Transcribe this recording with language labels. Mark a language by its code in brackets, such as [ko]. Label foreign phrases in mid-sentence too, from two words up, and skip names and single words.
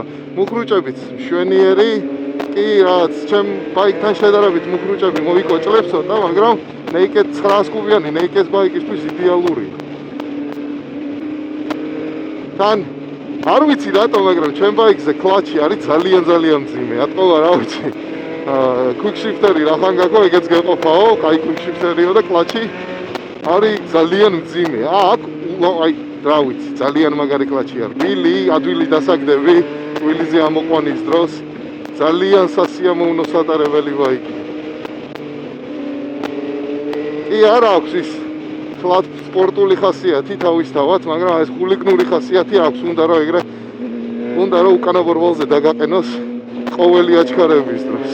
[ka] მუხრუჭებით მშვენიერი, კი რაც ჩემ ბაიკთან შედარებით მუხრუჭები მოიკვეჭლებს ცოტა, მაგრამ naked 900 კუბიანი naked ბაიკისთვის იდეალურია. თან არ ვიცი რატომ, მაგრამ ჩემ ბაიკზე კლაჩი არის ძალიან მძიმე. ატყობა რა ვიცი. [en] quick shifter- [ka] ი რახან გაქო, ეგეც გეყოფაო, კაი [en] quick shifter- [ka] იო და კლაჩი არის ძალიან მძიმე. აქ აი რა ვიცი, ძალიან მაგარი კლაჩი არის. ბილი, ადვილი დასაგდები, ტვილიზე ამოყვანის დროს ძალიან სასიამოვნო სატარებელი ბაიკი. კი არა აქვს ის ფლატ სპორტული ხასიათი თავისთავად, მაგრამ ეს ხულიგნური ხასიათი აქვს, უნდა რომ უკანა ბორბალზე დაგაყენოს ყოველი აჩქარების დროს.